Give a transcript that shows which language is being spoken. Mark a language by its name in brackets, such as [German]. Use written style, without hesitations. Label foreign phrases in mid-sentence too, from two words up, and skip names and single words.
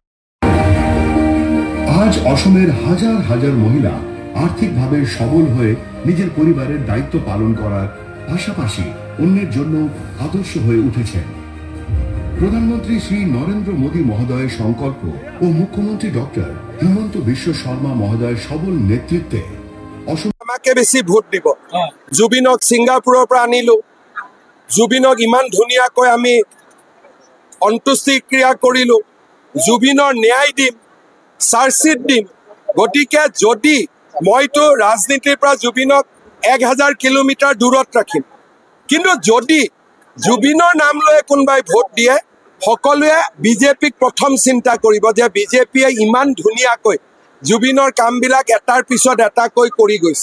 [Bangla] আজ অসমের হাজার হাজার মহিলা আর্থিকভাবে সবল হয়ে নিজের পরিবারের দায়িত্ব পালন করার পাশাপাশি অন্যের জন্য আদর্শ হয়ে উঠেছেন। প্রধানমন্ত্রী শ্রী নরেন্দ্র মোদী মহোদয়ের সংকল্প ও মুখ্যমন্ত্রী ডক্টর হিমন্ত বিশ্ব শর্মা মহোদয়ের সবল নেতৃত্বে অসম [Assamese] আমাকে বেছি ভোট দিব। জুবিনক ছিংগাপুৰৰ পৰা আনিলো, জুবিনক ইমান ধুনীয়াকৈ আমি অন্ত্যেষ্টিক্ৰিয়া কৰিলো, জুবিনৰ ন্যায় দিম, চাৰ্জশ্বিট দিম। গতিকে যদি মইতো ৰাজনীতিৰ পৰা জুবিনক 1000 কিলোমিটাৰ দূৰত ৰাখিম, কিন্তু যদি জুবিনৰ নাম লৈ কোনোবাই ভোট দিয়ে সকলোৱে বিজেপিক প্ৰথম চিন্তা কৰিব যে বিজেপিয়ে ইমান ধুনীয়াকৈ জুবিনৰ কামবিলাক এটাৰ পিছত এটাকৈ কৰি গৈছে।